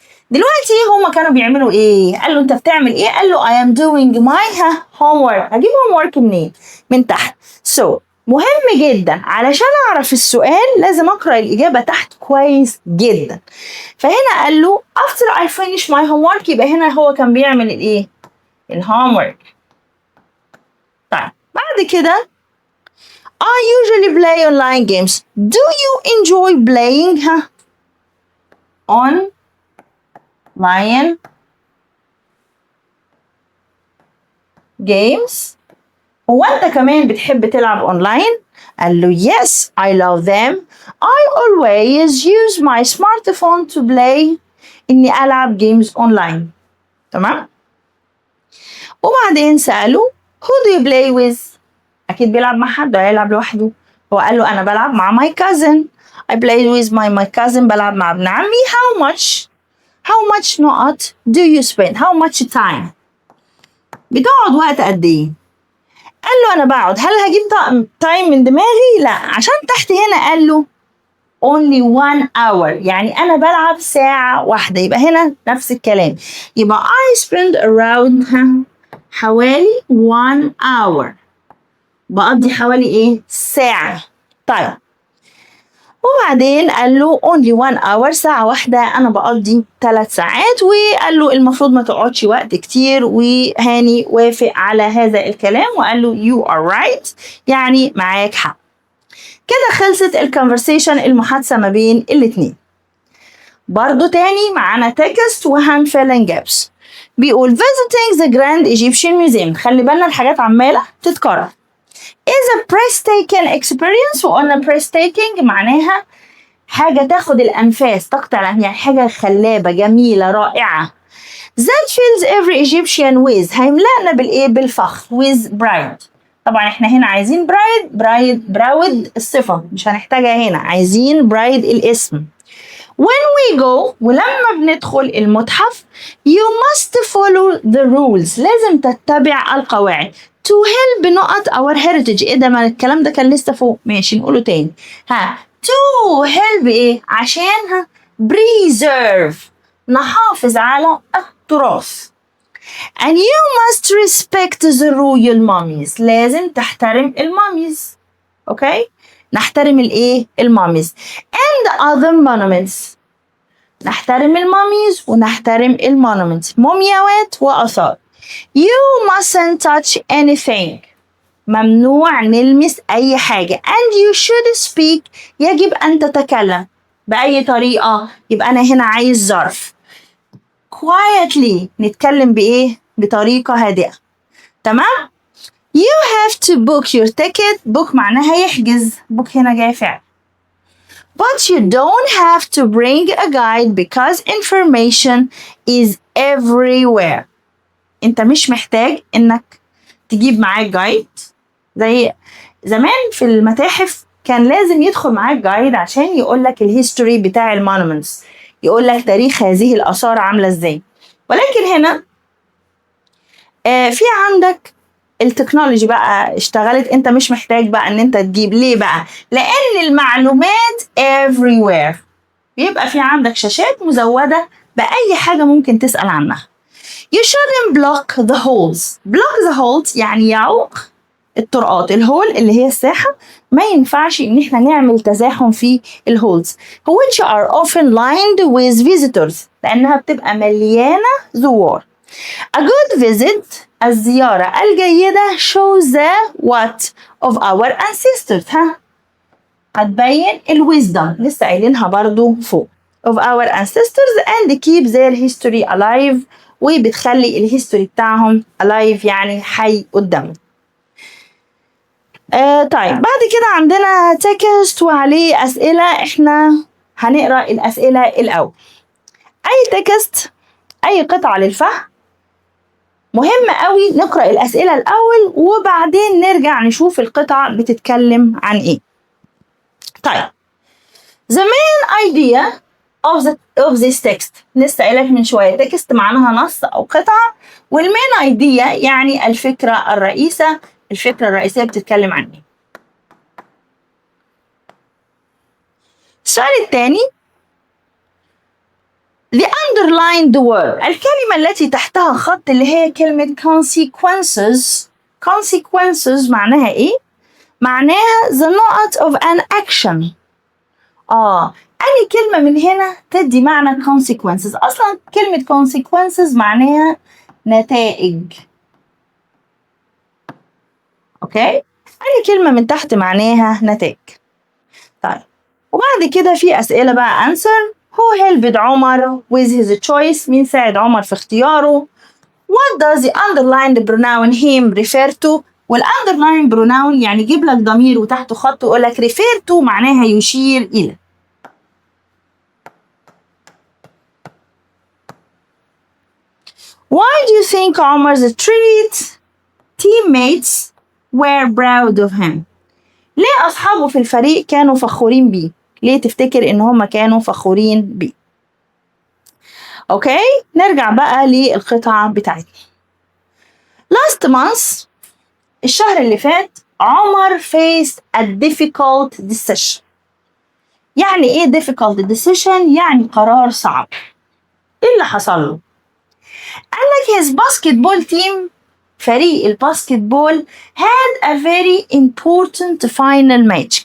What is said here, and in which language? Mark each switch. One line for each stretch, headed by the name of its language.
Arabic: دلوقتي هما كانوا بيعملوا إيه؟ قال له أنت بتعمل إيه؟ قال له
English: I am doing my homework.
Arabic: هجيب homework منين؟ من تحت. so مهم جدا علشان أعرف السؤال لازم أقرأ الإجابة تحت كويس جدا. فهنا قال له
English: after I finish my homework،
Arabic: يبقى هنا هو كان بيعمل الإيه؟ الhomework. طيب بعد كده
English: I usually play online games. Do you enjoy playing online games؟
Arabic: هو أنت كمان بتحب تلعب أونلاين؟ قال له
English: yes I love them. I always use my smartphone to play،
Arabic: إني ألعب
English: games online.
Arabic: تمام؟ وبعدين سأله
English: who do you play with؟
Arabic: أكيد بيلعب مع حد ولا يلعب لوحده؟ هو قال له أنا بلعب مع my cousin.
English: I play with my cousin،
Arabic: بلعب مع ابن عمي. how much نقط
English: do you spend؟ how much time؟
Arabic: بتقعد وقت قد إيه؟ قال له أنا بقعد. هل هجيب تايم من دماغي؟ لا، عشان تحت هنا قال له
English: only 1 hour،
Arabic: يعني أنا بلعب ساعة واحدة. يبقى هنا نفس الكلام، يبقى
English: I spend around
Arabic: حوالي 1 hour، بقضي حوالي إيه؟ ساعة. طيب وبعدين قال له
English: only 1 hour،
Arabic: ساعة واحدة، أنا بقضي 3 ساعات. وقال له المفروض ما تقعدش وقت كتير، وهاني وافق على هذا الكلام وقال له
English: you are right،
Arabic: يعني معاك حق. كده خلصت الكونفرسيشن، المحادثة ما بين الاتنين. برضو تاني معانا text وهنفيلن gaps.
English: بيقول visiting the Grand Egyptian Museum.
Arabic: خلي بالنا الحاجات عمالة تتكرر.
English: is a breathtaking experience.
Arabic: وقلنا breathtaking معناها حاجة تاخد الأنفاس، تقطع الأنفاس، يعني حاجة خلابة جميلة رائعة.
English: that fills every Egyptian with.
Arabic: هيملأنا بالإيه؟ بالفخر.
English: with pride.
Arabic: طبعا احنا هنا عايزين براود الصفة، مش هنحتاجها هنا، عايزين برايد الاسم.
English: when we go.
Arabic: ولما بندخل المتحف
English: you must follow the rules.
Arabic: لازم تتبع القواعد.
English: to help نقط our heritage.
Arabic: ايه ده؟ ما الكلام ده كان لسه فوق. ماشي نقوله تاني.
English: to help
Arabic: ايه؟ عشان preserve نحافظ على التراث.
English: and you must respect the royal mummies.
Arabic: لازم تحترم الماميز. اوكي؟ نحترم الايه؟ الماميز.
English: and other monuments.
Arabic: نحترم الماميز ونحترم المونومنتس، مومياوات وآثار.
English: you mustn't touch anything.
Arabic: ممنوع نلمس أي حاجة.
English: and you should speak.
Arabic: يجب أن تتكلم بأي طريقة؟ يبقى أنا هنا عايز ظرف.
English: quietly.
Arabic: نتكلم بإيه؟ بطريقة هادئة.
English: تمام؟ you have to book your ticket.
Arabic: book معناها يحجز. book هنا جاي فعل.
English: but you don't have to bring a guide because information is everywhere.
Arabic: انت مش محتاج انك تجيب معاك جايد. زي زمان في المتاحف كان لازم يدخل معاك جايد عشان يقولك الهيستوري بتاع المونومنتس، يقولك تاريخ هذه الآثار عاملة ازاي. ولكن هنا في عندك التكنولوجي بقى اشتغلت، انت مش محتاج بقى ان انت تجيب. ليه بقى؟ لان المعلومات everywhere. بيبقى في عندك شاشات مزودة بأي حاجة ممكن تسأل عنها.
English: you shouldn't block the holes.
Arabic: block the holes يعني يعوق الطرقات. الهول اللي هي الساحة، ما ينفعش ان احنا نعمل تزاحم في الهولز
English: which are often lined with visitors.
Arabic: لانها بتبقى مليانة زوار.
English: a good visit.
Arabic: الزيارة الجيدة
English: shows the what of our ancestors. هتبين wisdom
Arabic: لسه قايلينها برضو فوق
English: of our ancestors and keep their history alive.
Arabic: وبتخلي الهيستوري بتاعهم alive يعني حي قدامنا. طيب بعد كده عندنا text وعليه أسئلة. احنا هنقرأ الأسئلة الأول. أي text، أي قطعة للفهم مهم قوي نقرأ الأسئلة الأول وبعدين نرجع نشوف القطعة بتتكلم عن إيه.
English: طيب the main idea of this text.
Arabic: لسه قايلك من شوية text معناها نص أو قطعة، والمين idea يعني الفكرة الرئيسة. الفكرة الرئيسية بتتكلم عن إيه؟ السؤال الثاني the underlined word. الكلمة التي تحتها خط اللي هي كلمة consequences. consequences معناها إيه؟ معناها the نقط
English: of an action.
Arabic: أي كلمة من هنا تدي معنى consequences. أصلا كلمة consequences معناها نتائج. أوكي؟ أي كلمة من تحت معناها نتائج. طيب وبعد كده في أسئلة بقى answer.
English: who helped عمر with his choice.
Arabic: مين ساعد عمر في اختياره.
English: what does the underlined pronoun him refer to.
Arabic: والunderlined pronoun يعني يجيب لك ضمير وتحته خط ويقول لك refer to معناها يشير إلى.
English: why do you think Omar's teammates were proud of him.
Arabic: ليه أصحابه في الفريق كانوا فخورين بيه؟ ليه تفتكر إن هما كانوا فخورين بيه؟ أوكي نرجع بقى للقطعة بتاعتنا.
English: last month
Arabic: الشهر اللي فات عمر
English: faced a difficult decision.
Arabic: يعني إيه difficult decision؟ يعني قرار صعب. إيه اللي حصل له؟ قال لك
English: his basketball team
Arabic: فريق الباسكتبول
English: had a very important final match.